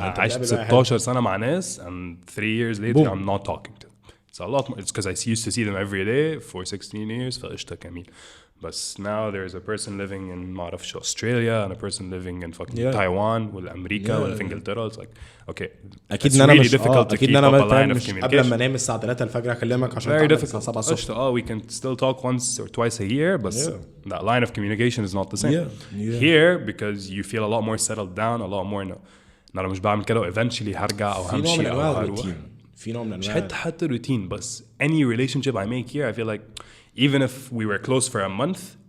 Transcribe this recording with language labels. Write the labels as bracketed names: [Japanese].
[Arabic] عشت 16 سنة مع ناس [English] and 3 years later I'm not talking to them. It's a lot more. It's because I used to see them every day for 16 years. [Arabic] فقشطة كميل. [English] But now there's a person living in [Arabic] ما أعرفش [English] Australia and a person living in fucking Taiwan [Arabic] والأمريكا ولا في إنجلترا. [English] It's like okay. [Arabic] أكيد إن أنا مش أكيد إن أنا مش قبل ما أنام الساعة 3 الفجر أكلمك عشان الساعة 7 الصبح. [English] we can still talk once or twice a year but that line of communication is not the same. Here because you feel a lot more settled down a lot more [Arabic] إن أنا مش بعمل كده eventually هرجع أو همشي أو هروح. في نوع من مش حتى روتين بس [English] any relationship I make here I feel like even if we were close for a month